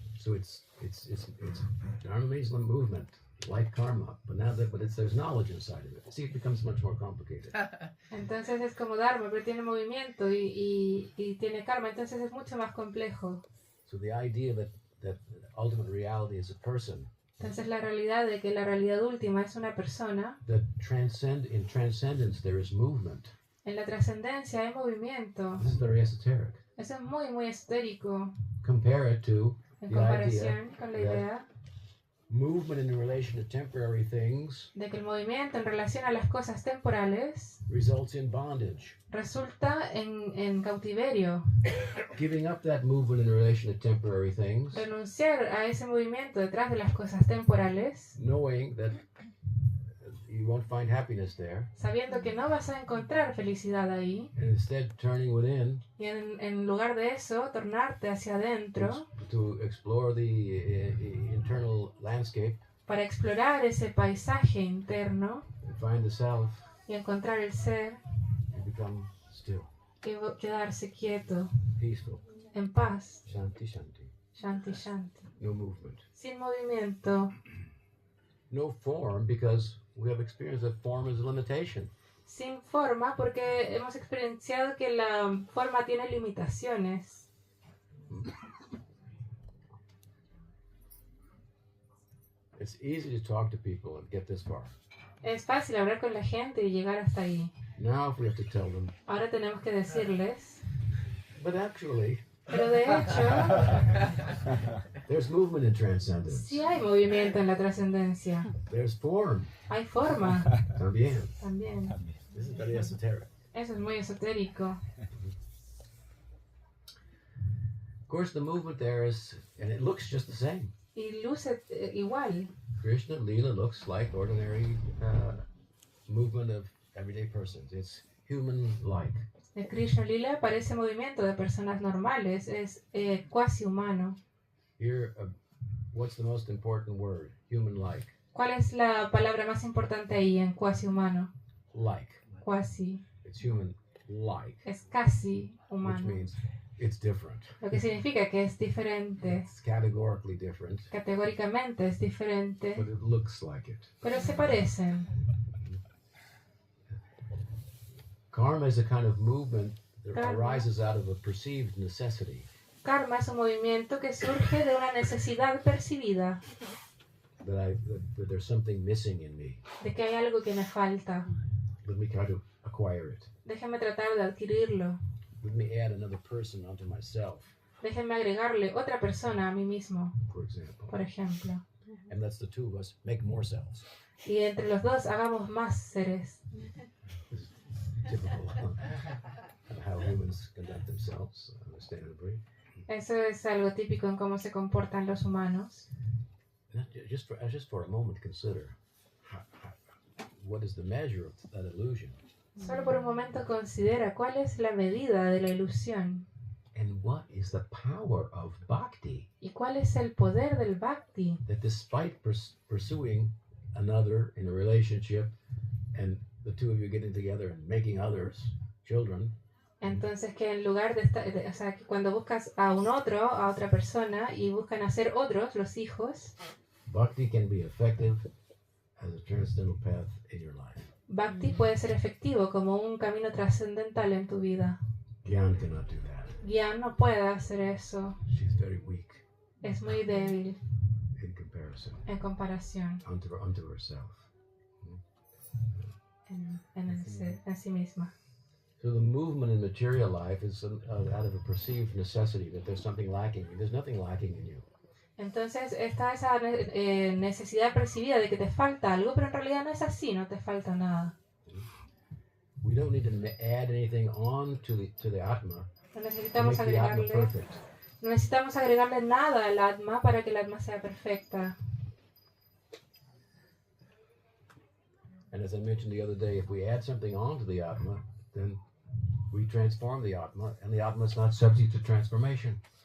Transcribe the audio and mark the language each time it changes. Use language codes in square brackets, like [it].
[en] So it's dharma means the movement, like karma, but there's knowledge inside of it. See, it becomes much more complicated. [es] Entonces es como Dharma, pero tiene movimiento y tiene karma, entonces es mucho más complejo. [en] So the idea that ultimate reality is a person, [es] Entonces la realidad de que la realidad última es una persona, [en] that in transcendence there is movement. [es] en la trascendencia hay movimiento. [en] This is very esoteric. [es] Eso es muy esotérico [en] Compare it to [es] en [en] the [es] comparación con la [en] idea [es] idea [en] movement in relation to temporary things [es] de que el movimiento en relación a las cosas temporales [en] results in bondage. [es] resulta en cautiverio. [en] Giving up that movement in relation to temporary things, [es] Renunciar a ese movimiento detrás de las cosas temporales, [en] knowing that you won't find happiness there, [es] sabiendo que no vas a encontrar felicidad ahí, [en] and instead turning within [es] y en lugar de eso, tornarte hacia adentro [en] to explore the internal landscape [es] para explorar ese paisaje interno [en] and find the self [es] y encontrar el ser [en] and become still, [es] y quedarse quieto, [en] peaceful, [es] en paz, [sa] shanti shanti, shanti shanti, [en] no movement, [es] sin movimiento, [en] no form, because we have experienced that form is a limitation. [es] sin forma, porque hemos experienciado que la forma tiene limitaciones. [en] It's easy to talk to people and get this far. [es] Es fácil hablar con la gente y llegar hasta ahí. [en] Now if we have to tell them, [es] Ahora tenemos que decirles, [en] but actually [es] pero de hecho, [en] there's movement in transcendence. [es] sí hay movimiento en la trascendencia. [en] There's form. [es] Hay forma También. también. [en] This is very esoteric. [es] Eso es muy esotérico. [en] Of course, the movement there is, and it looks just the same. [es] Y luce igual. [en] Krishna Leela looks like ordinary movement of everyday persons. It's human-like. [es] El Krishna Lila parece movimiento de personas normales, es cuasi humano. [en] Here, what's the most important word? Human-like. [es] ¿Cuál es la palabra más importante ahí en cuasi humano? [en] Like. [es] Cuasi. [en] It's human-like, [es] Es casi [en] which [es] humano. [en] means it's different. [es] Lo que significa que es diferente. [en] It's categorically different, [es] Categóricamente es diferente, [en] but it looks like it. [es] pero se parecen. [en] Karma is a kind of movement that [es] Karma. [en] arises out of a perceived necessity. [es] Karma es un movimiento que surge de una necesidad percibida, [en] That there's something missing in me. [es] de que hay algo que me falta. [en] Let me try to acquire it. [es] Déjeme tratar de adquirirlo. [en] Let me add another person onto myself, [es] Déjeme agregarle otra persona a mí mismo, [en] for example. [es] por ejemplo. [en] And let's the two of us make more selves. [es] Y entre los dos hagamos más seres. [en] Typical of how humans conduct themselves, understandably. [es] Eso es algo típico en cómo se comportan los humanos. [en] Just for a moment, consider what is the measure of that illusion, [es] Solo por un momento considera cuál es la medida de la ilusión [en] and what is the power of bhakti. [es] y cuál es el poder del bhakti. [en] That despite pursuing another in a relationship, and the two of you getting together and making others children, [es] Entonces que en lugar de estar, o sea, que cuando buscas a un otro, a otra persona y buscan hacer otros, los hijos, [en] bhakti can be effective as a transcendental path in your life. [es] bhakti puede ser efectivo como un camino trascendental en tu vida. [en] Gyan cannot do that. [es] Gyan no puede hacer eso, [en] She's very weak [es] es muy débil [en] in comparison [es] en comparación [en] unto herself. [es] en sí misma. [en] So the movement in material life is out of a perceived necessity that there's something lacking. There's nothing lacking in you. [es] Entonces está esa necesidad percibida de que te falta algo, pero en realidad no es así, no te falta nada. [en] We don't need to add anything on to the Atma [es] No [en] to [es] necesitamos [en] make the Atma [es] agregarle, [en] perfect. [es] no necesitamos agregarle nada al Atma para que el Atma sea perfecta. [en] And as I mentioned the other day, if we add something onto the Atma, then we transform the Atma, and the Atma is not subject to transformation.